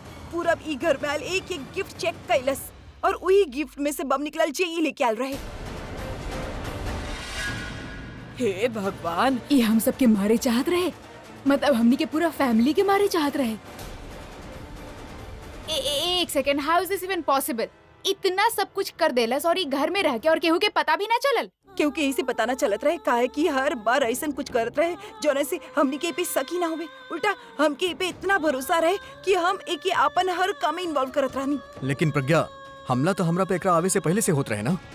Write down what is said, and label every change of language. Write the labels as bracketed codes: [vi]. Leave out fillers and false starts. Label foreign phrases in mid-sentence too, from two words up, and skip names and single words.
[bho] पूरब ई घर में आयल एक एक गिफ्ट चेक कैलस और वही गिफ्ट में से बम निकलल जे ई लेके आयल रहे। हे भगवान, ये हम सबके मारे चाहत रहे, मतलब हमनी के पूरा फैमिली के मारे चाहत रहे। [en] a second, how is this even possible? [bho] इतना सब कुछ कर देलस और ये घर में रह के और केहू के पता भी ना चलल। क्योंकि इसे पता ना चलत रहे काहे कि हर बार ऐसा कुछ करत रहे जोने से हमनी के पे सकी ना होवे। उल्टा हमके पे इतना भरोसा रहे कि हम एक ही आपन हर काम में इन्वॉल्व करत रहनी। लेकिन प्रज्ञा, हमला तो हमरा पे एकरा आवे से पहले से होत रहे ना।